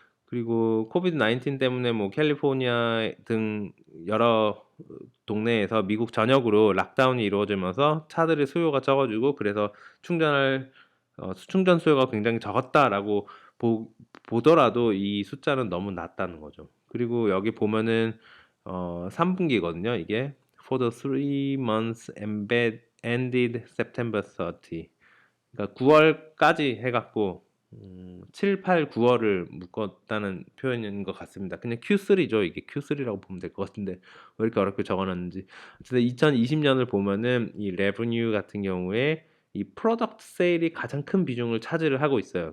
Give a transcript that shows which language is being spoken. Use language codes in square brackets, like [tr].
[ko] 그리고 코비드 19 때문에 뭐 캘리포니아 등 여러 동네에서 미국 전역으로 락다운이 이루어지면서 차들의 수요가 적어지고, 그래서 충전 수요가 굉장히 적었다라고 보더라도 이 숫자는 너무 낮다는 거죠. 그리고 여기 보면은 3분기거든요. 이게 [en] for the 3 months ended September 30. [ko] 그러니까 9월까지 해갖고 7, 8, 9월을 묶었다는 표현인 것 같습니다. 그냥 Q3죠. 이게 Q3라고 보면 될 것 같은데 왜 이렇게 어렵게 적어놨는지. 어쨌든 2020년을 보면은 이 레브뉴 같은 경우에 이 프로덕트 세일이 가장 큰 비중을 차지를 하고 있어요.